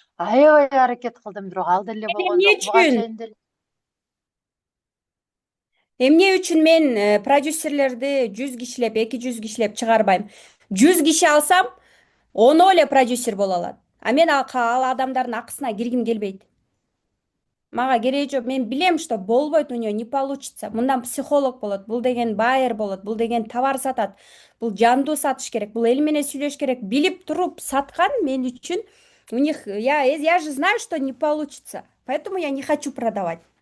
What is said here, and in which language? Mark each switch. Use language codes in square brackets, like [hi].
[ky] Аябай аракет кылдым, бирок ал деле болгон жок. Буга чейин деле. Эмне үчүн мен продюсерлерди 100 кишилеп, 200 кишилеп чыгарбайм? 100 киши алсам, 10 эле продюсер боло алат. А мен ал адамдардын акысына киргим келбейт. Мага кереги жок. Мен билем, [ru] что [ky] болбойт, [ru] у нее не получится. [ky] Мындан психолог болот, бул деген байер болот, бул деген товар сатат. Бул жандуу сатыш керек, бул эл менен сүйлөш керек. Билип туруп саткан мен үчүн [ru] у них я же знаю, что не получится. Поэтому я не хочу продавать.